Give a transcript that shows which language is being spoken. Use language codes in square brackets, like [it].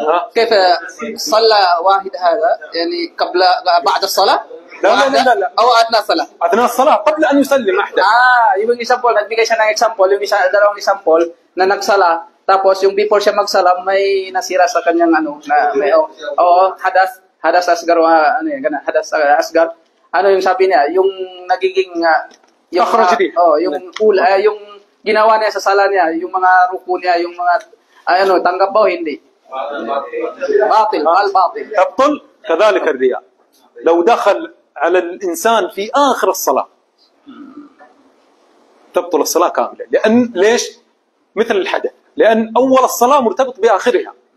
[ar] كيف صلى واحد هذا يعني قبل بعد الصلاة؟ لا أو أثناء الصلاة؟ أثناء الصلاة قبل أن يسلم أحدث. [tl] Yung example, nagbigay siya ng example, yung dalawang example na nagsala, tapos yung before siya magsala, may nasira sa kanyang ano, na may hadas asgar, ano yun, hadas asgar. Ano yung sabi niya, yung nagiging yung yung ginawa niya sa sala niya, yung mga ruku niya, yung mga ano, tanggap ba o hindi? [ar] باطل الباطل. تبطل كذلك الرياء لو دخل على الإنسان في آخر الصلاة، تبطل الصلاة كاملة. لأن ليش؟ مثل الحدث، لأن أول الصلاة مرتبط بآخرها.